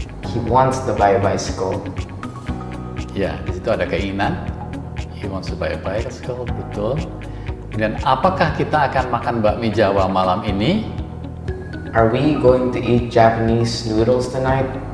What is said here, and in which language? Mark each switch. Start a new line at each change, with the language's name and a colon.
English: He wants to buy a bicycle.
Indonesian: Ya, di situ ada keinginan.
English: He wants to buy a bicycle,
Indonesian: betul. Kemudian apakah kita akan makan bakmi Jawa malam ini?
English: Are we going to eat Japanese noodles tonight?